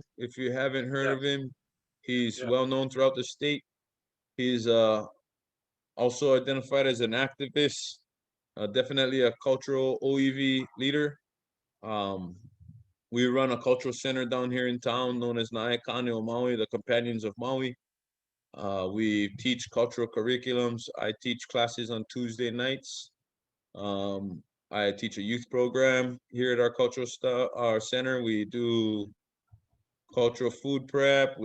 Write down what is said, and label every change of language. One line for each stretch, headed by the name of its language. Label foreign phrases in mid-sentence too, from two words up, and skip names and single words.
English: If you haven't heard of him, he's well known throughout the state. He's also identified as an activist, definitely a cultural OEV leader. We run a cultural center down here in town known as Na ʻekane o Maui, the Companions of Maui. We teach cultural curriculums. I teach classes on Tuesday nights. I teach a youth program here at our center. We do cultural food prep.